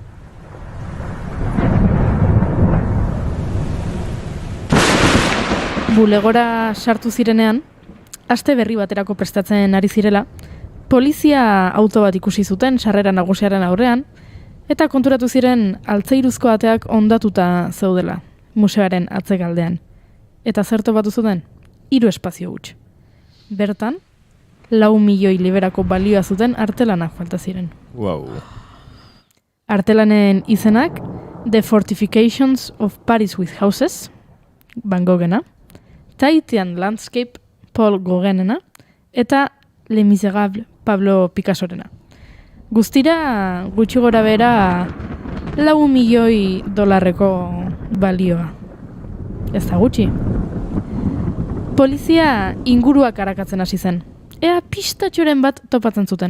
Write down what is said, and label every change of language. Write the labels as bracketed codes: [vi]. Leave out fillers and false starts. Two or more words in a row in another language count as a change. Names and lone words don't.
[eu] Bulegora sartu zirenean, aste berri baterako prestatzen ari zirela, polizia auto bat ikusi zuten sarrera nagusiaren aurrean, eta konturatu ziren altzairuzko ateak ondatuta zeudela, museoaren atzegaldean. Eta zer topatu zuten? 3 espazio huts. Bertan, 4 milioi liberako balioa zuten artelanak falta ziren. [en] Wow. [eu] Artelanen izenak, [en] The Fortifications of Paris with Houses, [eu] Van Goghena, [en] Tahitian Landscape, [eu] Paul Gauguinena, eta Les Miserables, Pablo Picassorena. Guztira, gutxi gora bera, $4 milioi balioa. Ez da gutxi. Polizia inguruak arakatzen hasi zen. Ea pistatxoren bat topatzen zuten.